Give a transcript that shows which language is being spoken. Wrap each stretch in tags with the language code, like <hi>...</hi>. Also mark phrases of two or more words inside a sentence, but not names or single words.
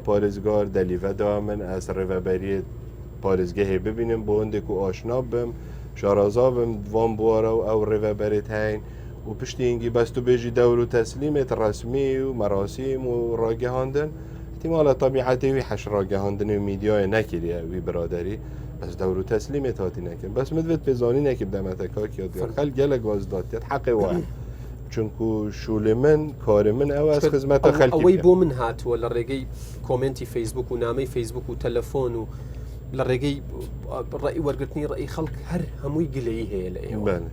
<ku>پارێزگار دەلیڤەدا من ئەس ڕێڤەبەریت پارێزگە هەیە ببینم بۆ هەندێک و ئاشنا بم شارازا بم دوام بوارە و ئەو ڕێڤەبەرێت هەین و پشتینگی بەست و بێژی دەور و تەسلیمێت ڕسمی و مەراسیم و ڕاگەهاندن احتیمالە طبیعەتەوی حەش ڕاگەهاندنی و میدیایە نەکردە وی برادری بس دەور و تەسلیمێت هاتی نەکرد بەس مدوێت پێزانی نەکرد دەمەتەکاکی یادگار خەل گەلە گازداتێت حەقی وایە چونکو شوولێ من کاری من ئەوە خزمەتە خەلکی</ku> <ckb>ئەوەی بۆ من هاتووە لە ڕێگەی کۆمنتی فەیسبوک و نامەی فەیسبوک و تەلەفۆن و لە ڕێگەی ڕێی وەرگرتنی ڕێی خەڵک هەر هەمووی گلەیی هەیە لە ئێوە</ckb>